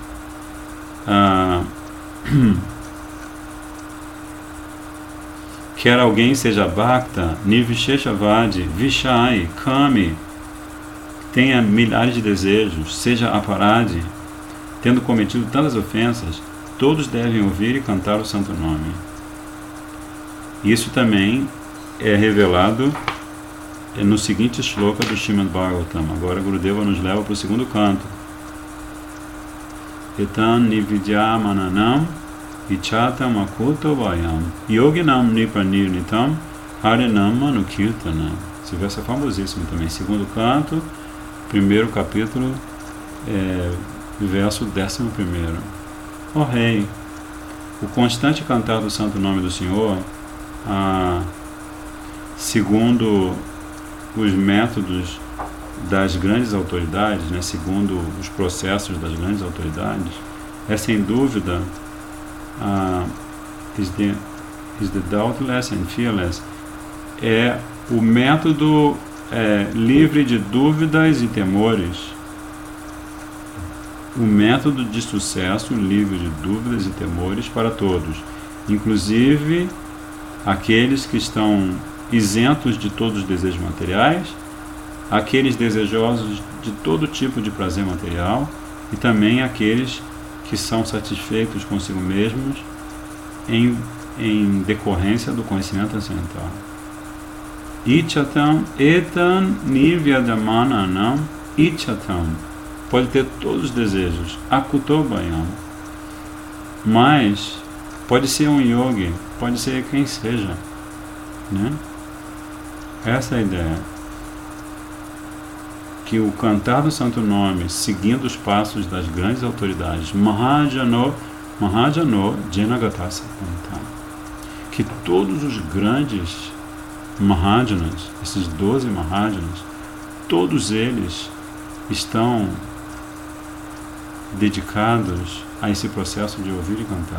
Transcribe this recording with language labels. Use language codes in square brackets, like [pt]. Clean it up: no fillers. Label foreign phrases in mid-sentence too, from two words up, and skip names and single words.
[pt] Quer alguém seja Bhakta, Nivisheshavadi, Vishai, Kami, tenha milhares de desejos, seja Aparadi, tendo cometido tantas ofensas, todos devem ouvir e cantar o santo nome. Isso também é revelado no seguinte shloka do Srimad Bhagavatam. Agora Gurudeva nos leva para o segundo canto. [sa] Etan nividyamananam ichatam akuto vayam yoginam nipanirnitam harinam manukirtanam. [pt] Esse verso é famosíssimo também. Segundo canto, primeiro capítulo, verso 11. Ó Rei, o constante cantar do santo nome do Senhor, segundo os métodos das grandes autoridades, né, segundo os processos das grandes autoridades, é sem dúvida [en] is the doubtless and fearless, [pt] é o método livre de dúvidas e temores, o método de sucesso livre de dúvidas e temores para todos, inclusive aqueles que estão isentos de todos os desejos materiais, aqueles desejosos de todo tipo de prazer material e também aqueles que são satisfeitos consigo mesmos em decorrência do conhecimento transcendental. [sa] Ichatam etan nivyadamananam ichatam, [pt] pode ter todos os desejos, akutobayam, mas pode ser um yogi, pode ser quem seja, né? Essa é a ideia. Que o cantar do santo nome, seguindo os passos das grandes autoridades, [sa] Mahajano Janagatasa, [pt] que todos os grandes Mahajanas, esses 12 Mahajanas, todos eles estão dedicados a esse processo de ouvir e cantar.